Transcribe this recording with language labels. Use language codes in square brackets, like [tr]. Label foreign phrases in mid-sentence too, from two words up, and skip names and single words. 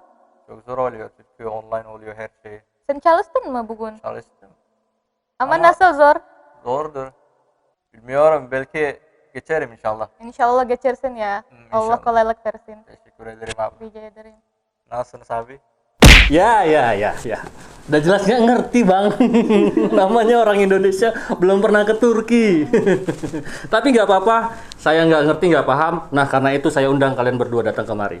[tr] Çok zor oluyor çünkü online oluyor her şey. Sen çalıştın mı bugün? Çalıştım Ama ama nasıl zor? zordur. Bilmiyorum, belki geçerim inşallah. İnşallah geçersin ya. Allah İnşallah. kolaylık versin. Teşekkür ederim abla. Rica ederim. Nasılsınız abi? Ya. [id] Udah jelas nggak ngerti bang. Namanya orang Indonesia belum pernah ke Turki. Tapi nggak apa-apa, saya nggak ngerti nggak paham. Nah karena itu saya undang kalian berdua datang kemari.